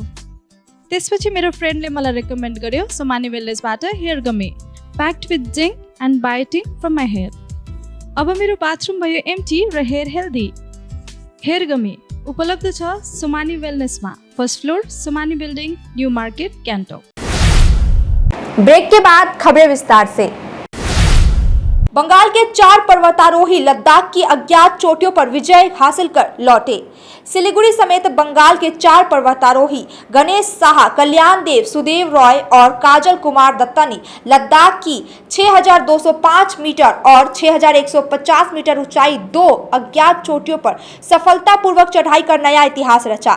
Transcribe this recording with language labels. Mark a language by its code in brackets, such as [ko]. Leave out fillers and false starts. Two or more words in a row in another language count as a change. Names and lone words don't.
[ne] त्यसपछि मेरो फ्रेन्डले मलाई रेकमेन्ड गर्यो सुमानी वेलनेसबाट [en] hair gummy packed with zinc and biotin from my hair. [ne] अब मेरो बाथरुम भयो एम्टी र [en] hair healthy. hair gummy [ne] उपलब्ध छ सुमानी वेलनेसमा, [en] first floor [ne] सुमानी बिल्डिङ, न्यू मार्केट, गान्तोक। [hi] ब्रेक के बाद खबरें विस्तार से। बंगाल के 4 पर्वतारोही लद्दाख की अज्ञात चोटियों पर विजय हासिल कर लौटे। सिलीगुड़ी समेत बंगाल के 4 पर्वतारोही गणेश साहा, कल्याण देव, सुदेव रॉय और काजल कुमार दत्ता ने लद्दाख की 6205 मीटर और 6150 मीटर ऊंचाई 2 अज्ञात चोटियों पर सफलतापूर्वक चढ़ाई कर नया इतिहास रचा।